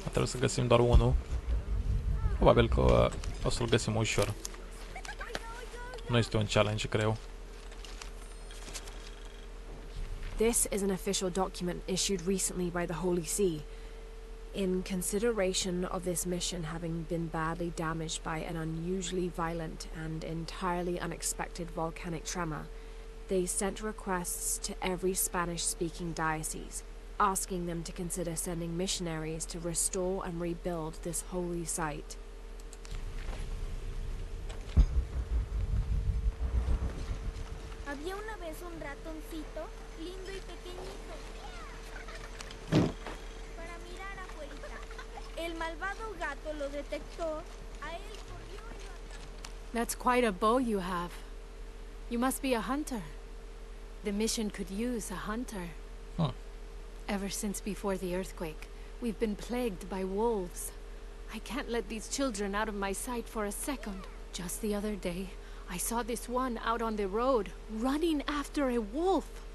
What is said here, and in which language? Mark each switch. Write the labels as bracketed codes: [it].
[ro] Trebuie să găsim doar unul. Probabil că o să-l găsim ușor. Nu este un challenge, cred eu. [en] This is an official document issued recently by the Holy See. In consideration of this mission having been badly damaged by an unusually violent and entirely unexpected volcanic tremor, they sent requests to every Spanish-speaking diocese, asking them to consider sending missionaries to restore and rebuild this holy site. [es] Había una vez un ratoncito, lindo y pequeñito. Para mirar afuerita. El malvado gato lo detectó, a él corrió y lo atrapó. [en] That's quite a bow you have. You must be a hunter. The mission could use a hunter. Huh. Ever since before the earthquake, we've been plagued by wolves. I can't let these children out of my sight for a second. Just the other day, I saw this one out on the road, running after a wolf.